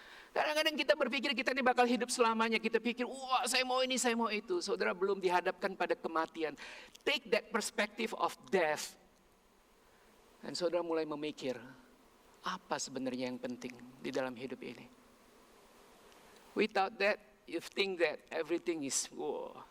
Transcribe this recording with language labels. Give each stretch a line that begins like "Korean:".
Indonesian: Kadang-kadang kita berpikir kita ini bakal hidup selamanya. Kita pikir, wah saya mau ini, saya mau itu. Saudara belum dihadapkan pada kematian.
English: Take that perspective of death.
Indonesian: Dan saudara mulai memikir, apa sebenarnya yang penting di dalam hidup ini.
English: Without that, you think that everything is wow.